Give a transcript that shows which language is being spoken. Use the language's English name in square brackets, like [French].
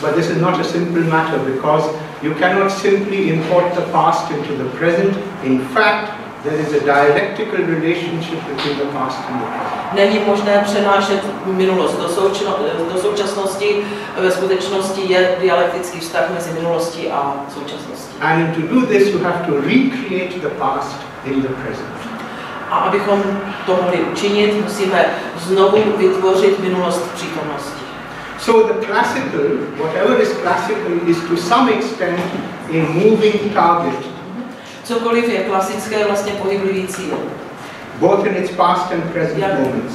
[English] but this is not a simple matter because you cannot simply import the past into the present. In fact, there is a dialectical relationship between the past and the present. [Czech] Není možné přenášet minulost do současnosti, ve skutečnosti je dialektický vztah mezi minulostí a současností. [English] And to do this you have to recreate the past in the present. [Czech] A abychom to mohli učinit, musíme znovu vytvořit minulost v přítomnosti. [English] So the classical, whatever is classical, is to some extent a moving target. [Czech] Cokoliv je klasické, vlastně pohyblivý cíl. [English] Both in its past and present moments.